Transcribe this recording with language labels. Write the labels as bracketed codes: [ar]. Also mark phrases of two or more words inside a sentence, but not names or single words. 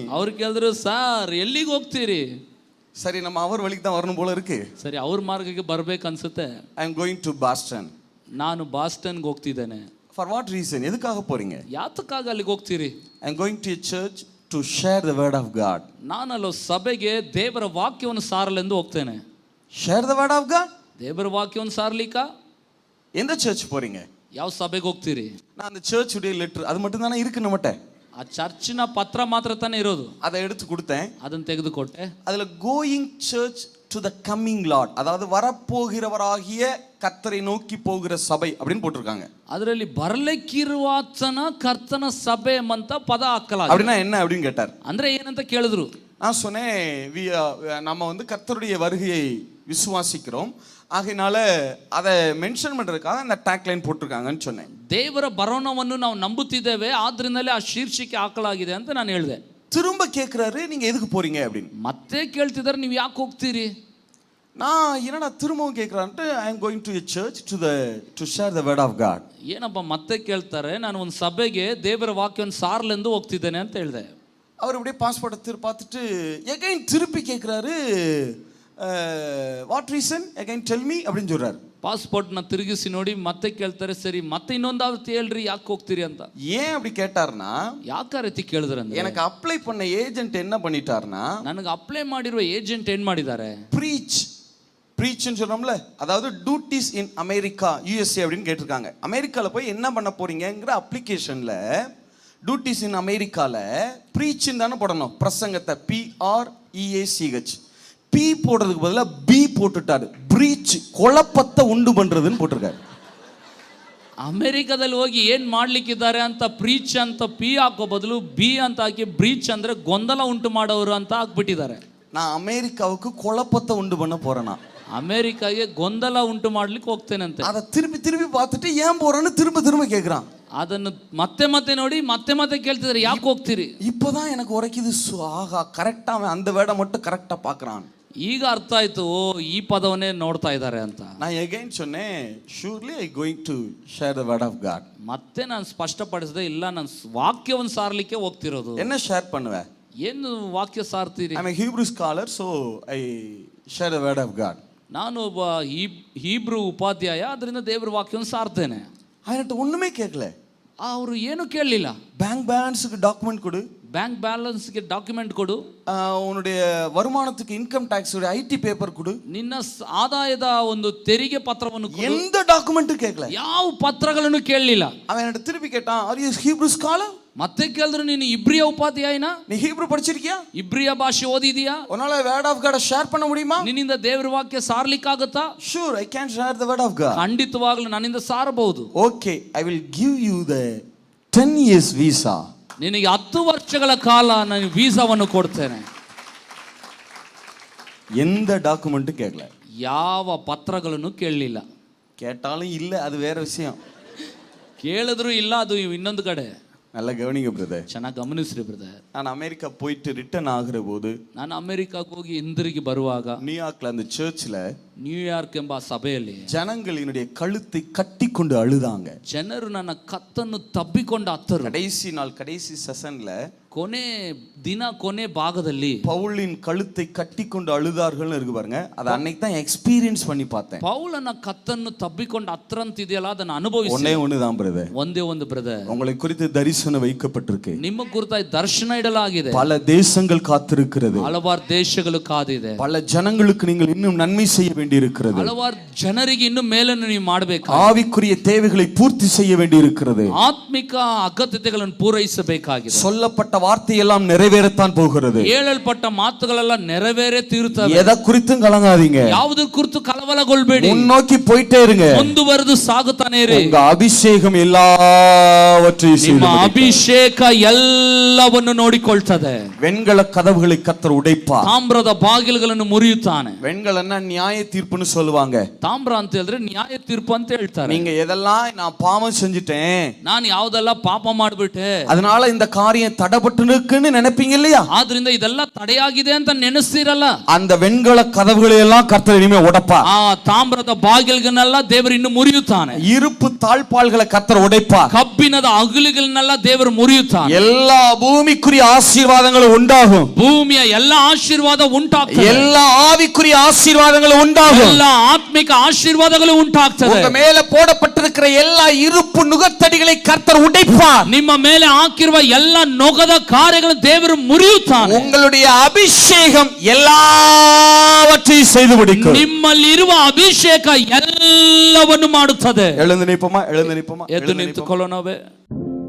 [kn] ಅವ್ರು ಕೇಳಿದ್ರು, ಸಾರ್ ಎಲ್ಲಿಗೆ ಹೋಗ್ತೀರಿ? [ta] சரி நம்ம அவர் வழிக்கு தான் வரணும் போல இருக்கு. [kn] ಸರಿ ಅವ್ರ ಮಾರ್ಗಕ್ಕೆ ಬರ್ಬೇಕು ಅನ್ಸುತ್ತೆ. [en] I am going to Boston. [kn] ನಾನು ಬಾಸ್ಟನ್ಗೆ ಹೋಗ್ತಿದ್ದೇನೆ. [en] for what reason? [ta] எதுக்காக போறீங்க? [kn] ಯಾತಕ್ಕಾಗಿ ಅಲ್ಲಿಗೆ ಹೋಗ್ತೀರಿ? [en] I am going to a church to share the word of God. [kn] ನಾನು ಅಲ್ಲೋ ಸಭೆಗೆ ದೇವರ ವಾಕ್ಯವನ್ನು ಸಾರಲೆಂದು ಹೋಗ್ತೇನೆ. [en] share the word of God? [kn] ದೇವರ ವಾಕ್ಯವನ್ನು ಸಾರಲಿಕ್ಕ. [ta] எந்த சர்ச் போறீங்க? [kn] ಯಾವ ಸಭೆಗೆ ಹೋಗ್ತೀರಿ? [ta] நான் அந்த சர்ச் உடைய லெட்டர் அது மட்டும் தானே இருக்கு நம்மட்ட. [kn] ಆ ಚರ್ಚಿನ ಪತ್ರ ಮಾತ್ರ ತಾನೇ ಇರೋದು. [ta] அதை எடுத்து கொடுத்தேன், [kn] ಅದನ್ನ ತೆಗೆದುಕೊಟ್ಟೆ. [en] அதுல going church to the coming Lord, [ta] அதாவது வரப்போகிறவராகிய கர்த்தரை நோக்கி போகிற சபை அப்படின்னு போட்டிருக்காங்க. [kn] ಅದರಲ್ಲಿ ಬರಲಿಕ್ಕಿರುವಾತನ ಕರ್ತನ ಸಭೆ ಅಂತ ಪದ ಹಾಕಲಾಗಿದೆ. [ta] அப்படின்னா என்ன அப்படின்னு கேட்டார். [kn] ಅಂದ್ರೆ ಏನಂತ ಕೇಳಿದ್ರು. [ta] நான் சொன்னேன் நம்ம வந்து கர்த்தருடைய வருகையை விசுவாசிக்கிறோம், ஆகையினால அதை மென்ஷன் பண்றதுக்காக அந்த டேக்லைன் போட்டிருக்காங்கன்னு சொன்னேன். [kn] ದೇವರ ಬರೋಣವನ್ನು ನಾವು ನಂಬುತ್ತಿದ್ದೇವೆ, ಆದ್ರಿಂದಲೇ ಆ ಶೀರ್ಷಿಕೆ ಹಾಕಲಾಗಿದೆ ಅಂತ ನಾನು ಹೇಳಿದೆ. [ta] திரும்ப கேட்கிறாரு, நீங்க எதுக்கு போறீங்க அப்படின்னு. [kn] ಮತ್ತೆ ಕೇಳ್ತಿದ್ದಾರೆ, ನೀವು ಯಾಕೆ ಹೋಗ್ತೀರಿ? [ta] நான் என்னடா திரும்பவும் கேட்கறான்ட்டு [en] I am going to a church to share the word of God. [kn] ಏನಪ್ಪ ಮತ್ತೆ ಕೇಳ್ತಾರೆ, ನಾನು ಒಂದು ಸಭೆಗೆ ದೇವರ ವಾಕ್ಯವನ್ನು ಸಾರಲೆಂದು ಹೋಗ್ತಿದ್ದೇನೆ ಅಂತ ಹೇಳಿದೆ. [ta] அவர் அப்படியே பாஸ்போர்ட்டை பார்த்துட்டு எகைன் திருப்பி கேட்குறாரு, [en] what reason again tell me [ta] அப்படின்னு சொல்றாரு. [kn] ಪಾಸ್ಪೋರ್ಟ್ನ ತಿರುಗಿಸಿ ನೋಡಿ ಮತ್ತೆ ಕೇಳ್ತಾರೆ, ಸರಿ ಮತ್ತೆ ಇನ್ನೊಂದಾವತ್ತು ಹೇಳ್ರಿ ಯಾಕೆ ಹೋಗ್ತೀರಿ ಅಂತ. [ta] ஏன் அப்படி கேட்டார்னா, [kn] ಯಾಕೆ ರೀತಿ ಕೇಳಿದ್ರೆ ಅಂದ್ರೆ, [ta] எனக்கு அப்ளை பண்ண ஏஜென்ட் என்ன பண்ணிட்டார்னா, [kn] ನನಗೆ ಅಪ್ಲೈ ಮಾಡಿರುವ ಏಜೆಂಟ್ ಏನ್ ಮಾಡಿದ್ದಾರೆ, [ta] ப்ரீச்னு சொல்றோம்ல, அதாவது [en] duties in America USA [ta] அப்படின்னு கேட்டிருக்காங்க. அமெரிக்காவில் போய் என்ன பண்ண போறீங்கிற அப்ளிகேஷன்ல [en] duties in [ta] அமெரிக்கால ப்ரீச்னு தானே போடணும், பிரசங்கத்தை PREACH. பி போடுறதுக்கு பதிலாக பி போட்டுட்டாரு, பிரீச் குழப்பத்தை உண்டு பண்றதுன்னு போட்டிருக்காரு. [kn] ಅಮೆರಿಕದಲ್ಲಿ ಹೋಗಿ ಏನ್ ಮಾಡ್ಲಿಕ್ಕಿದ್ದಾರೆ ಅಂತ ಪ್ರೀಚ್ ಅಂತ ಪಿ ಹಾಕೋ ಬದಲು ಬಿ ಅಂತ ಹಾಕಿ ಬ್ರೀಚ್ ಅಂದ್ರೆ ಗೊಂದಲ ಉಂಟು ಮಾಡೋರು ಅಂತ ಹಾಕ್ಬಿಟ್ಟಿದ್ದಾರೆ. [ta] நான் அமெரிக்காவுக்கு குழப்பத்தை உண்டு பண்ண போறேனா, [kn] ಅಮೆರಿಕಾಗೆ ಗೊಂದಲ ಉಂಟು ಮಾಡ್ಲಿಕ್ಕೆ ಹೋಗ್ತೇನಂತೆ. [ta] அதை திருப்பி திருப்பி பார்த்துட்டு ஏன் போறேன்னு திரும்ப திரும்ப கேட்குறான். [kn] ಅದನ್ನು ಮತ್ತೆ ಮತ್ತೆ ನೋಡಿ ಮತ್ತೆ ಮತ್ತೆ ಕೇಳ್ತಿದ್ದಾರೆ, ಯಾಕೆ ಹೋಗ್ತೀರಿ? [ta] இப்போதான் எனக்கு உரைக்குது, ஆகா கரெக்டா அந்த வேடை மட்டும் கரெக்டா பார்க்கறான். [kn] ಈಗ ಅರ್ಥ ಆಯ್ತು, ಓ ಈ ಪದವನ್ನೇ ನೋಡ್ತಾ ಇದ್ದಾರೆ ಅಂತ. [ta] நான் எகைன் சொன்னேன், [en] surely I going to share the word of God. [kn] ಮತ್ತೆ ನಾನು ಸ್ಪಷ್ಟಪಡಿಸಿದೆ, ಇಲ್ಲ ನಾನು ವಾಕ್ಯವನ್ನು ಸಾರಲಿಕ್ಕೆ ಹೋಗ್ತಿರೋದು. [ta] என்ன ஷேர் பண்ணுவே? [kn] ಏನು ವಾಕ್ಯ ಸಾರ್ತೀರಿ? [en] I'm a Hebrew scholar, so I share the word of God. [kn] ನಾನು ಒಬ್ಬ ಹೀಬ್ರೂ ಉಪಾಧ್ಯಾಯ, ಅದರಿಂದ ದೇವರ ವಾಕ್ಯವನ್ನು ಸಾರ್ತೇನೆ. [ta] அவன்கிட்ட ஒண்ணுமே கேட்கல. [kn] ಅವರು ಏನು ಕೇಳಲಿಲ್ಲ. [en] bank balance document [ta] கொடு, [en] bank balance document [kn] ಕೊಡು, [ta] உன்னுடைய வருமானத்துக்கு [en] income tax [ta] உடைய [en] ID paper [ta] கொடு. [kn] ನಿನ್ನ ಆದಾಯದ ಒಂದು ತೆರಿಗೆ ಪತ್ರವನ್ನು ಕೊಡು. [ta] எந்த டாக்குமெண்ட்டும் கேட்கல, [kn] ಯಾವ ಪತ್ರಗಳನ್ನು ಕೇಳಲಿಲ್ಲ. [ta] அவன் என்கிட்ட திருப்பி கேட்டான், [en] are you Hebrew scholar? [kn] ಮತ್ತೆ ಕೇಳಿದ್ರು, ನೀನು ಇಬ್ರಿಯ ಉಪಾಧ್ಯಾಯನಾ? [ta] நீ ஹீப்ரூ படிச்சிருக்கியா? [kn] ಇಬ್ರಿಯ ಭಾಷೆ ಓದಿದೀಯಾ? [ta] உன்னால [en] word of God share [ta] பண்ண முடியுமா? [kn] ನಿನ್ನಿಂದ ದೇವರ ವಾಕ್ಯ ಸಾರ್ಲಿಕ್ಕಾಗುತ್ತಾ? [en] Sure, I can share the word of God. [kn] ಖಂಡಿತವಾಗ್ಲೂ ನನ್ನಿಂದ ಸಾರಬಹುದು. [en] Okay, I will give you the 10 years visa. [kn] ನಿನಗೆ 10 ವರ್ಷಗಳ ಕಾಲ ನಾನು ವೀಸಾವನ್ನು ಕೊಡ್ತೇನೆ. [ta] எந்த டாக்குமெண்ட்டும் கேட்கல, [kn] ಯಾವ ಪತ್ರಗಳನ್ನು ಕೇಳಲಿಲ್ಲ. [ta] கேட்டாலும் இல்ல, அது வேற விஷயம். [kn] ಕೇಳಿದ್ರು ಇಲ್ಲ, ಅದು ಇನ್ನೊಂದು ಕಡೆ. [ta] நல்லா கவனிங்க பிரதர், [kn] ಚೆನ್ನಾಗಿ ಗಮನಿಸ್ರಿ ಬ್ರದರ್. [ta] நான் அமெரிக்கா போயிட்டு ரிட்டர்ன் ஆகுற போது, [kn] ನಾನು ಅಮೆರಿಕಾಕ್ಕೆ ಹೋಗಿ ಹಿಂದಿರುಗಿ ಬರುವಾಗ [ta] நியூயார்க்ல அந்த சர்ச்ல [kn] ನ್ಯೂಯಾರ್ಕ್ ಎಂಬ ಸಭೆಯಲ್ಲಿ [ta] ஜனங்கள் என்னுடைய கழுத்தை கட்டி கொண்டு அழுதாங்க. [kn] ಜನರು ನನ್ನ ಕತ್ತನ್ನು ತಬ್ಬಿಕೊಂಡು ಅತ್ತರು. [ta] கடைசி நாள் கடைசி செஷன்ல [kn] ಕೊನೆ ದಿನ ಕೊನೆ ಭಾಗದಲ್ಲಿ [ta] பவுலின் கழுத்தை கட்டி கொண்டு அழுதார்கள் இருக்கு பாருங்க. அதை அன்னைக்கு தான் எக்ஸ்பீரியன்ஸ் பண்ணி பார்த்தேன். [kn] ಪೌಲನ ಕತ್ತನ್ನು ತಬ್ಬಿಕೊಂಡು ಅತ್ತರಂತಿದೆಯಲ್ಲ, ಅದನ್ನು ಅನುಭವಿಸಿ. [ta] ஒன்னே ஒண்ணுதான் பிரதர், [kn] ಒಂದೇ ಒಂದು ಬ್ರದರ್, [ta] உங்களை குறித்து தரிசனம் வைக்கப்பட்டிருக்கு. [kn] ನಿಮ್ಮ ಕುರಿತಾಗಿ ದರ್ಶನ ಇಡಲಾಗಿದೆ. [ta] பல தேசங்கள் காத்திருக்கிறது, [kn] ಹಲವಾರು ದೇಶಗಳು ಕಾದಿದೆ. [ta] பல ஜனங்களுக்கு நீங்கள் இன்னும் நன்மை செய்ய வேண்டியிருக்கிறது. [kn] ಹಲವಾರು ಜನರಿಗೆ ಇನ್ನು ಮೇಲನ್ನು ನೀವು ಮಾಡಬೇಕು. [ta] ஆவிக்குரிய தேவைகளை பூர்த்தி செய்ய வேண்டியிருக்கிறது. [kn] ಆತ್ಮಿಕ ಅಗತ್ಯತೆಗಳನ್ನು ಪೂರೈಸಬೇಕಾಗಿದೆ. [ta] சொல்லப்பட்ட வார்த்தையெல்லாம் நிறைவேறத்தான் போகிறது. [kn] ಹೇಳಲ್ಪಟ್ಟ ಮಾತುಗಳೆಲ್ಲ ನೆರವೇರೇ ತೀರುತ್ತವೆ. [ta] எதை குறித்தும் கலங்காதீங்க, [kn] ಯಾವುದರ ಕುರಿತು ಕಳವಳಗೊಳ್ಳಬೇಡಿ. [ta] முன்னோக்கி போயிட்டே இருங்க, [kn] ಮುಂದುವರೆದು ಸಾಗುತ್ತಾನೆ ಇರಿ. [ta] உங்க அபிஷேகம் எல்லாவற்றையும் [kn] ನಿಮ್ಮ [ta] செய்து [kn] ಅಭಿಷೇಕ ಎಲ್ಲವನ್ನು ನೋಡಿಕೊಳ್ತದೆ. [ta] வெண்கல கதவுகளை கர்த்தர் உடைப்பார். [kn] ತಾಮ್ರದ ಬಾಗಿಲುಗಳನ್ನು ಮುರಿಯುತ್ತಾನೆ. [ta] வெண்கலன்னா நியாய தீர்ப்புன்னு சொல்லுவாங்க. [kn] ತಾಮ್ರ ಅಂತ ಹೇಳಿದ್ರೆ ನ್ಯಾಯ ತೀರ್ಪು ಅಂತ ಹೇಳ್ತಾರೆ. [ta] நீங்க எதெல்லாம் நான் பாவம் செஞ்சுட்டேன், [kn] ನಾನು ಯಾವ್ದೆಲ್ಲ ಪಾಪ ಮಾಡ್ಬಿಟ್ಟೆ, [ta] அதனால இந்த காரியம் தடைபட்டு இருக்குன்னு நினைப்பீங்க இல்லையா? [kn] ಆದ್ರಿಂದ ಇದೆಲ್ಲ ತಡೆಯಾಗಿದೆ ಅಂತ ನೆನೆಸ್ತಿರಲ್ಲ. [ta] அந்த வெண்கல கதவுகளை எல்லாம் கர்த்தர் இனிமே உடைப்பார். [kn] ಆ ತಾಮ್ರದ ಬಾಗಿಲುಗಳನ್ನೆಲ್ಲ ದೇವರು ಇನ್ನು ಮುರಿಯುತ್ತಾನೆ. [ta] இருப்பு தாழ்பாள்களை கர்த்தர் உடைப்பார். [kn] ಕಬ್ಬಿಣದ ಅಗುಲಿಗಳನ್ನೆಲ್ಲ ದೇವರು ಮುರಿಯುತ್ತಾನೆ. [ta] எல்லா பூமிக்குரிய ஆசீர்வாதங்களும் உண்டாகும். [kn] ಭೂಮಿಯ ಎಲ್ಲ ಆಶೀರ್ವಾದ ಉಂಟಾಗ್ತದೆ. [ta] எல்லா ஆவிக்குரிய ஆசீர்வாதங்களும் உண்டாகும். [kn] ಎಲ್ಲ ಆತ್ಮಿಕ ಆಶೀರ್ವಾದಗಳು ಉಂಟಾಗ್ತದೆ. [ta] உங்க மேல போடப்பட்டிருக்கிற எல்லா இருப்பு நுகத்தடிகளை கர்த்தர் உடைப்பார். [kn] ನಿಮ್ಮ ಮೇಲೆ ಹಾಕಿರುವ ಎಲ್ಲ ನೊಗದ ಕಾರ್ಯಗಳನ್ನು ದೇವರು ಮುರಿಯುತ್ತಾನೆ. [ta] உங்களுடைய அபிஷேகம் எல்லாவற்றையும் செய்து முடிக்கும். [kn] ನಿಮ್ಮಲ್ಲಿ ಇರುವ ಅಭಿಷೇಕ ಎಲ್ಲವನ್ನು ಮಾಡುತ್ತದೆ. [ta] எழுந்து நிற்போமா, எழுந்து நிற்போமா, [kn] ಎದ್ದು ನಿಂತುಕೊಳ್ಳೋಣವೇ.